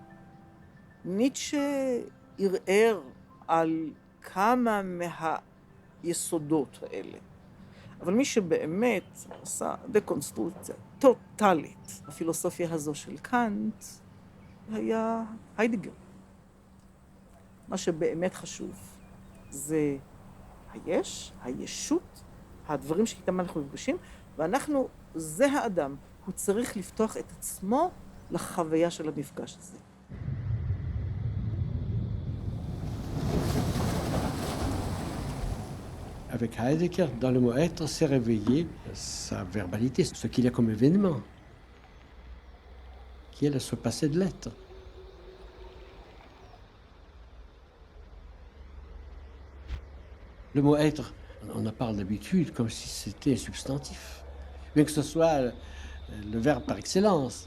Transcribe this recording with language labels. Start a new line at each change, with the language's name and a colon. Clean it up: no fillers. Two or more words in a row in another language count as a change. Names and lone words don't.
Hebrew: ניטשה ערער על כמה מהיסודות האלה, אבל מי שבאמת עשה דקונסטרוקציה טוטלית, הפילוסופיה הזו של קאנט, היה היידיגר. מה שבאמת חשוב זה היש, הישות, הדברים שאיתם אנחנו נפגשים, ואנחנו, זה האדם, הוא צריך לפתוח את עצמו לחוויה של המפגש הזה.
French: Avec Heidegger, dans le mot être, s'est réveillé sa verbalité, ce qu'il y a comme événement, qui est ce passé de l'être. Le mot être, on en parle d'habitude comme si c'était un substantif, bien que ce soit le verbe par excellence.